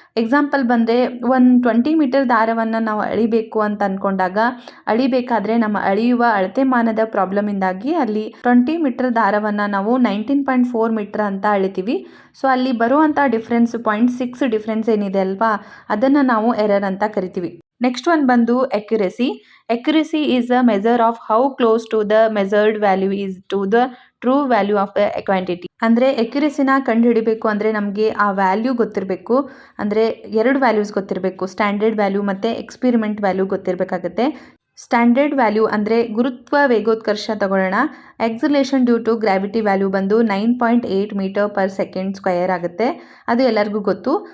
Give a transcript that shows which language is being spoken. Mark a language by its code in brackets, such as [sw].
[kn] Example ಬಂದರೆ ಒಂದು 20 metre ದಾರವನ್ನು ನಾವು ಅಳಿಬೇಕು ಅಂತ ಅಂದ್ಕೊಂಡಾಗ ಅಳಿಬೇಕಾದ್ರೆ ನಮ್ಮ ಅಳೆಯುವ ಅಳತೆಮಾನದ ಪ್ರಾಬ್ಲಮಿಂದಾಗಿ ಅಲ್ಲಿ 20 ಮೀಟರ್ ದಾರವನ್ನು ನಾವು 19.4 ಮೀಟರ್ ಅಂತ ಅಳಿತೀವಿ. ಸೊ ಅಲ್ಲಿ ಬರುವಂಥ ಡಿಫ್ರೆನ್ಸ್ 0.6 ಡಿಫ್ರೆನ್ಸ್ ಏನಿದೆ ಅಲ್ವಾ, ಅದನ್ನು ನಾವು ಎರರ್ ಅಂತ ಕರಿತೀವಿ. ನೆಕ್ಸ್ಟ್ ಒನ್ ಬಂದು ಎಕ್ಯುರೆಸಿ. [en] Accuracy is a measure of how close to the measured value is to the true value of a quantity. [kn] ಅಂದರೆ ಎಕ್ಯುರೆಸಿನ ಕಂಡುಹಿಡಿಬೇಕು ಅಂದರೆ ನಮಗೆ ಆ ವ್ಯಾಲ್ಯೂ ಗೊತ್ತಿರಬೇಕು. ಅಂದರೆ 2 ವ್ಯಾಲ್ಯೂಸ್ ಗೊತ್ತಿರಬೇಕು, ಸ್ಟ್ಯಾಂಡರ್ಡ್ ವ್ಯಾಲ್ಯೂ ಮತ್ತು ಎಕ್ಸ್ಪೆರಿಮೆಂಟ್ ವ್ಯಾಲ್ಯೂ ಗೊತ್ತಿರಬೇಕಾಗುತ್ತೆ. ಸ್ಟ್ಯಾಂಡರ್ಡ್ ವ್ಯಾಲ್ಯೂ ಅಂದರೆ ಗುರುತ್ವ ವೇಗೋತ್ಕರ್ಷ ತಗೊಳ್ಳೋಣ. ಎಕ್ಸಲೇಷನ್ ಡ್ಯೂ ಟು ಗ್ರಾವಿಟಿ ವ್ಯಾಲ್ಯೂ ಬಂದು 9.8 ಮೀಟರ್ ಪರ್ ಸೆಕೆಂಡ್ ಸ್ಕ್ವಯರ್ ಆಗುತ್ತೆ, ಅದು ಎಲ್ಲರಿಗೂ ಗೊತ್ತು.